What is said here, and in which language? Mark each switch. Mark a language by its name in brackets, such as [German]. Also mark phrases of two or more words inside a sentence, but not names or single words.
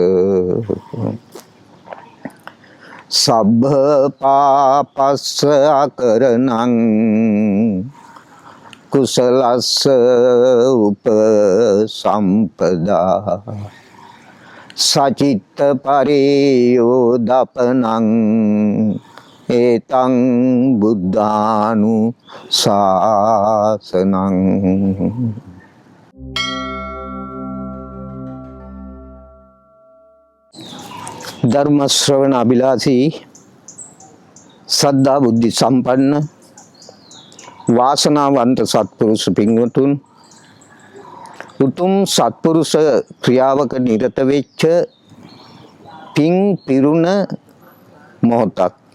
[Pali] සබ්බ පාපස්ස අකරණං කුසලස්ස උපසම්පදා සචිත්ත පරියෝදපනං ඒතං බුද්ධානු ශාසනං. [Sinhala] ධර්ම ශ්‍රවණ අභිලාෂී සද්ධා බුද්ධි සම්පන්න වාසනාවන්ත සත්පුරුෂ පින්වතුන්, උතුම් සත්පුරුෂ ක්‍රියාවක නිරත වෙච්ච පින් පිරුණ මොහොතක්.